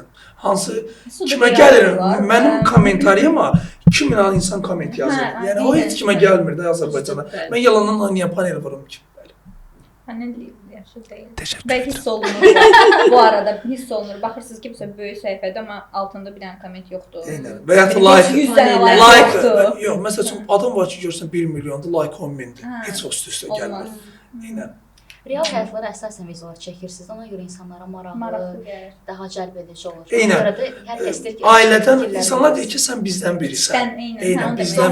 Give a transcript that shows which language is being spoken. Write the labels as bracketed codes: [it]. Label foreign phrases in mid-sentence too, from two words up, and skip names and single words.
[az] Hansı kimə gəlir, mənim kommentariyama 2000 insan komment yazır. Yəni o heç kimə gəlmir də Azərbaycana. Mən yalandan niyə panel vurum ki? Panel yaxşı deyil. Təşəkkür Bəlkə edirəm. hiss olunur. Bu arada hiss olunur. Baxırsınız ki, məsələn böyük səhifədə amma altında bir dənə komment yoxdur. Eynən. Və ya like, 100 dənə like like, yoxdur. yox, məsələn adam var ki, görsən 1 milyondur, like 10 mindir. Heç o üstə gəlmir. Eynən. Real həyatlara əsasən videolar çəkirsiniz, ona görə insanlara maraqlı, gəlir. daha cəlb edici olur. Eynən. Ona görə də hər kəs deyir ki, Ailədən insanlar deyir ki, sən bizdən birisən. Eynən, bizdən